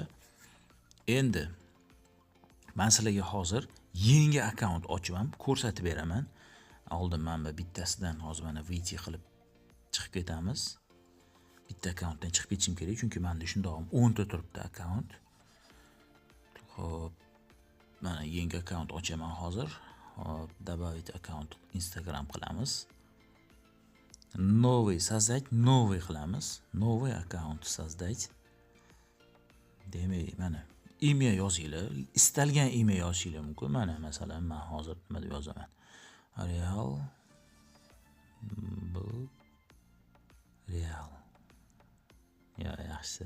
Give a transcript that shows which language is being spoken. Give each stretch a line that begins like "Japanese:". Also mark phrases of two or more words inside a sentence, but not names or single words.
Uzbek: Endi men sizlarga hozir yangi akkaunt ochaman, ko'rsatib beraman. Oldin mana bittasidan hozir mana video qilib chiqib ketamiz. Bitta akkauntdan chiqib ketishim kerak, chunki menda shundoq 10 ta turibdi akkaunt. Xo'p, mana yangi akkaunt ochaman hozir. Hop,
Russian: добавить аккаунт Instagram qilamiz. Новый создать, новый qilamiz. Новый аккаунт создать.
Uzbek: Demak, mana imya yozinglar. Istalgan imya yozishinglar mumkin. Mana masalan men hozir nima deb yozaman? Real. Bu real. Yaxshi.